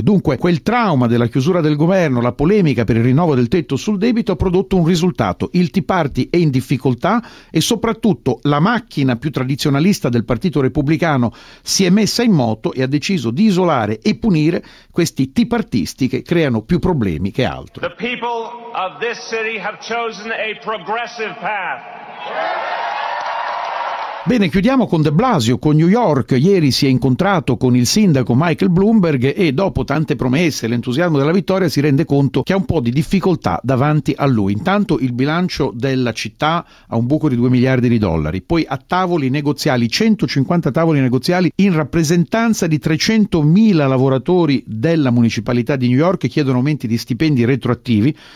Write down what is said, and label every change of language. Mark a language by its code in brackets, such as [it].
[it] Dunque quel trauma della chiusura del governo, la polemica per il rinnovo del tetto sul debito, ha prodotto un risultato. Il Tea Party è in difficoltà e soprattutto la macchina più tradizionalista del Partito Repubblicano si è messa in moto e ha deciso di isolare e punire questi tipartisti che creano più problemi che altro. [en] The people of this city have chosen a progressive path. [it] Bene, chiudiamo con De Blasio, con New York. Ieri si è incontrato con il sindaco Michael Bloomberg e dopo tante promesse e l'entusiasmo della vittoria si rende conto che ha un po' di difficoltà davanti a lui. Intanto il bilancio della città ha un buco di $2 miliardi, poi a tavoli negoziali, 150 tavoli negoziali in rappresentanza di 300.000 lavoratori della municipalità di New York, chiedono aumenti di stipendi retroattivi.